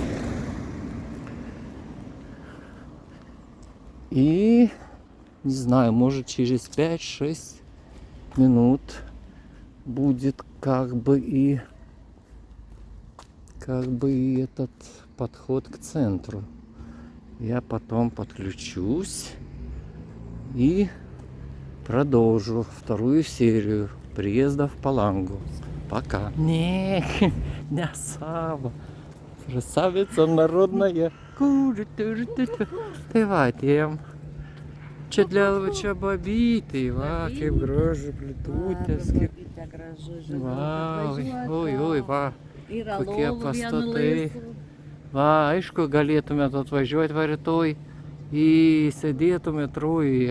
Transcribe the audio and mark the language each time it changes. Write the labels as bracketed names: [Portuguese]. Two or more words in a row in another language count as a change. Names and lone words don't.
[Russian] И, не знаю, может через 5-6 минут будет как бы и этот подход к центру. Я потом подключусь и продолжу вторую серию приезда в Палангу. Пока. Не особо. Красавица народная. [Lithuanian] Tai va, atėjom. Čia čia babytė, va, kaip gražu plitutės, kaip... Va, oi, va, kokie pastatai. Va, aišku, galėtumėt atvažiuoti va rytoj į sėdėtumėt rojuje.